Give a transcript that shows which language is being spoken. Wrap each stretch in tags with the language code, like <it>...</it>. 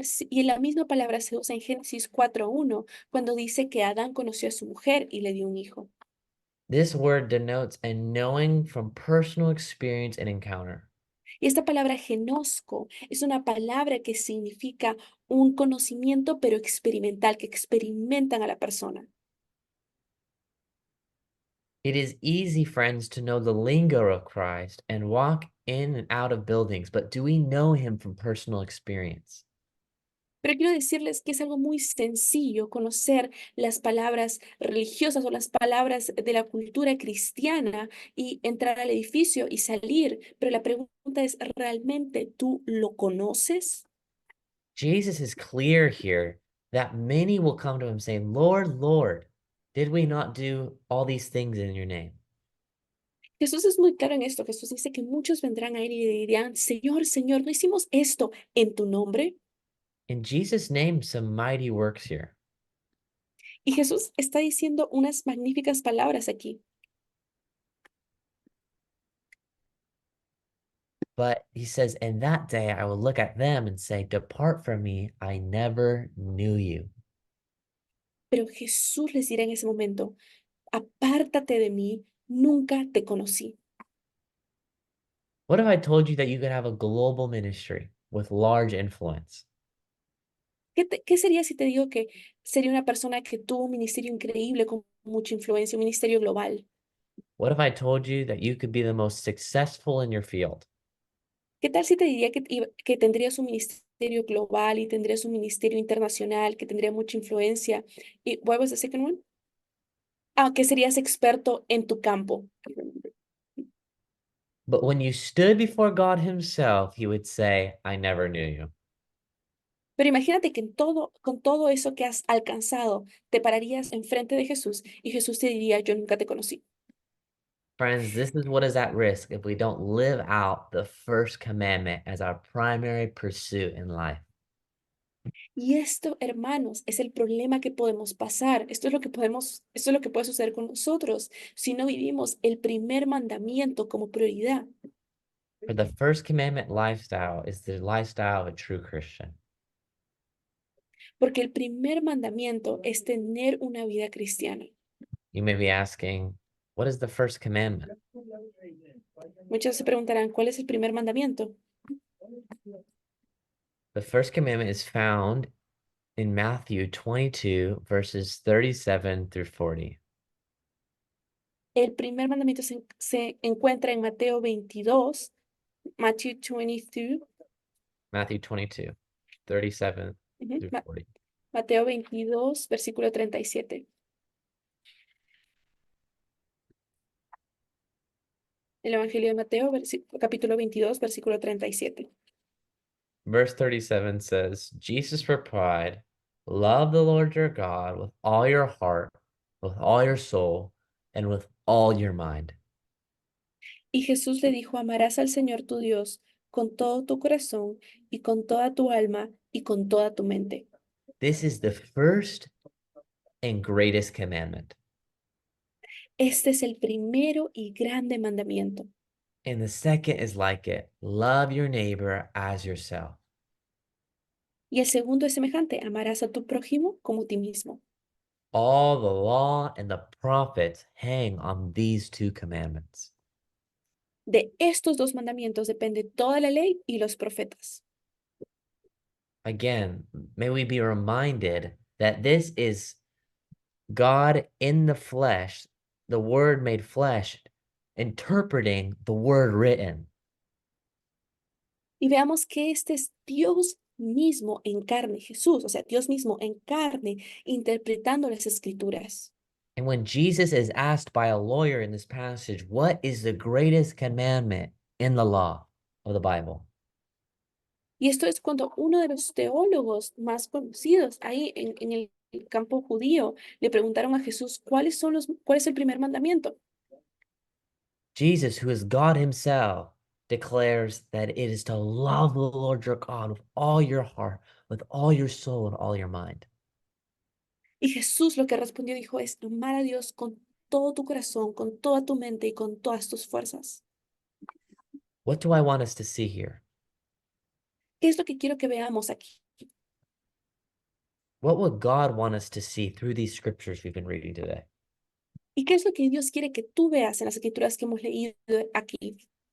<es>Y la misma palabra se usa en Génesis 4:1 cuando dice que Adán conoció a su mujer y le dio un hijo.</es> <en>This word denotes a knowing from personal experience and encounter.</en> <es>Y esta palabra genosco es una palabra que significa un conocimiento pero experimental, que experimentan a la persona.</es> <en>It is easy, friends, to know the lingo of Christ and walk in and out of buildings, but do we know him from personal experience?</en> <es>Pero quiero decirles que es algo muy sencillo conocer las palabras religiosas o las palabras de la cultura cristiana y entrar al edificio y salir. Pero la pregunta es, ¿realmente tú lo conoces?</es> <en>Jesus is clear here that many will come to him saying, Lord, Lord, did we not do all these things in your name?</en> <es>Jesús es muy claro en esto. Jesús dice que muchos vendrán a él y le dirán, Señor, Señor, ¿no hicimos esto en tu nombre?</es> <en>And Jesus named some mighty works here.</en> <es>Y Jesús está diciendo unas magníficas palabras aquí.</es> <en>But he says, in that day I will look at them and say, depart from me, I never knew you.</en> <es>Pero Jesús les dirá en ese momento, apártate de mí, nunca te conocí.</es> <en>What if I told you that you could have a global ministry with large influence?</en> <es>¿Qué sería si te digo que sería una persona que tuvo un ministerio increíble con mucha influencia, un ministerio global?</es> <en>What if I told you that you could be the most successful in your field?</en> <es>¿Qué tal si te diría que tendrías un ministerio global y tendrías un ministerio internacional, que tendría mucha influencia?</es> <en>¿Y what was the second one?</en> <es>Ah, que serías experto en tu campo.</es> <en>But when you stood before God himself, he would say, I never knew you.</en> <es>Pero imagínate que con todo eso que has alcanzado, te pararías enfrente de Jesús y Jesús te diría, yo nunca te conocí.</es> <en>Friends, this is what is at risk if we don't live out the first commandment as our primary pursuit in life.</en> <es>Y esto, hermanos, es el problema que podemos pasar. Esto es lo que puede suceder con nosotros si no vivimos el primer mandamiento como prioridad.</es> <en>For the first commandment lifestyle is the lifestyle of a true Christian.</en> <es>Porque el primer mandamiento es tener una vida cristiana.</es> <en>You may be asking, what is the first commandment?</en> <es>Muchos se preguntarán, ¿cuál es el primer mandamiento?</es> <en>The first commandment is found in Matthew 22, verses 37 through 40.</en> <es>El primer mandamiento se encuentra en Mateo 22, Matthew 22,</es> <en>Matthew 22, 37 ujú, through 40.</en> <es>Mateo 22, versículo 37. El Evangelio de Mateo, capítulo 22, versículo 37.</es> <en>Verse 37 says, Jesus replied, love the Lord your God with all your heart, with all your soul, and with all your mind.</en> <es>Y Jesús le dijo, amarás al Señor tu Dios con todo tu corazón y con toda tu alma y con toda tu mente.</es> <en>This is the first and greatest commandment.</en> <es>Este es el primero y grande mandamiento.</es> <en>And the second is like it, love your neighbor as yourself.</en> <es>Y el segundo es semejante, amarás a tu prójimo como a ti mismo.</es> <en>All the law and the prophets hang on these two commandments.</en> <es>De estos dos mandamientos depende toda la ley y los profetas.</es> <en>Again, may we be reminded that this is God in the flesh, the word made flesh, interpreting the word written.</en> <es>Y veamos que este es Dios mismo en carne, Jesús, o sea, Dios mismo en carne, interpretando las escrituras.</es> <en>And when Jesus is asked by a lawyer in this passage, what is the greatest commandment in the law of the Bible?</en> <es>Y esto es cuando uno de los teólogos más conocidos ahí en el campo judío le preguntaron a Jesús cuál es el primer mandamiento.</es> <en>Jesus, who is God himself, declares that it is to love the Lord your God with all your heart, with all your soul, and all your mind.</en> <es>Y Jesús lo que respondió dijo es amar a Dios con todo tu corazón, con toda tu mente y con todas tus fuerzas.</es> <en>What do I want us to see here?</en> <es>¿Qué es lo que quiero que veamos aquí?</es> <en>What would God want us to see through these scriptures we've been reading today?</en> <es>¿Y qué es lo que Dios quiere que tú veas en las escrituras que hemos leído aquí?</es>